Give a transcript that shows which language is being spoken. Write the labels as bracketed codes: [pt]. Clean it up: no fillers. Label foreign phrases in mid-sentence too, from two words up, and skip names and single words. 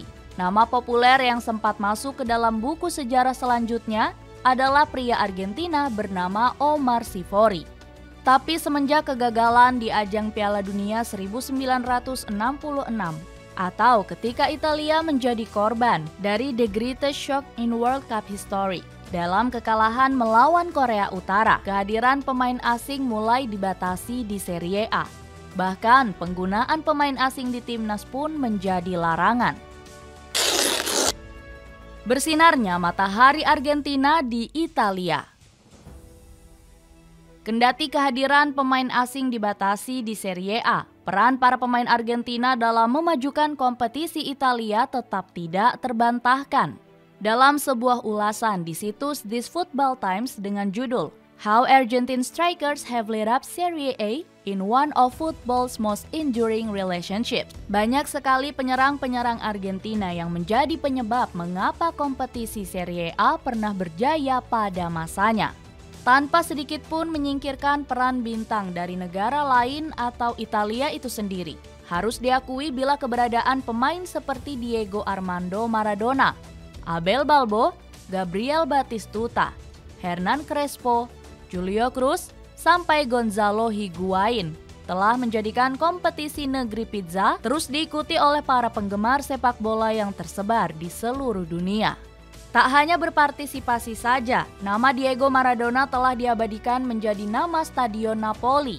[id] Nama populer yang sempat masuk ke dalam buku sejarah selanjutnya adalah pria Argentina bernama Omar Sivori. Tapi semenjak kegagalan di ajang Piala Dunia 1966, atau ketika Italia menjadi korban dari [en] the greatest shock in World Cup history. [id] Dalam kekalahan melawan Korea Utara, kehadiran pemain asing mulai dibatasi di Serie A. Bahkan penggunaan pemain asing di timnas pun menjadi larangan. Bersinarnya matahari Argentina di Italia. Kendati kehadiran pemain asing dibatasi di Serie A, peran para pemain Argentina dalam memajukan kompetisi Italia tetap tidak terbantahkan. Dalam sebuah ulasan di situs This Football Times dengan judul How Argentine Strikers Have Lit Up Serie A in One of Football's Most Enduring Relationships, banyak sekali penyerang-penyerang Argentina yang menjadi penyebab mengapa kompetisi Serie A pernah berjaya pada masanya. Tanpa sedikit pun menyingkirkan peran bintang dari negara lain atau Italia itu sendiri. Harus diakui bila keberadaan pemain seperti Diego Armando Maradona, Abel Balbo, Gabriel Batistuta, Hernan Crespo, Julio Cruz, sampai Gonzalo Higuain telah menjadikan kompetisi negeri pizza terus diikuti oleh para penggemar sepak bola yang tersebar di seluruh dunia. Tak hanya berpartisipasi saja, nama Diego Maradona telah diabadikan menjadi nama Stadion Napoli.